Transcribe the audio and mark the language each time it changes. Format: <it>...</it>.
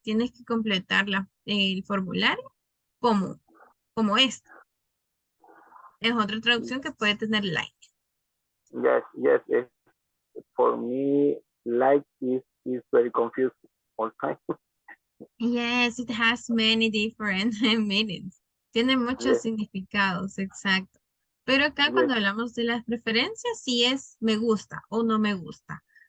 <es>Tienes que completar el formulario como esto. Es otra traducción que puede tener like.</es> <en>Yes. For me, like is very confusing all time. Yes, it has many different meanings.</en> <es>Tiene muchos significados, exacto. Pero acá</es> <en>Yes.</en> <es>cuando hablamos de las preferencias, sí es me gusta o no me gusta.</es>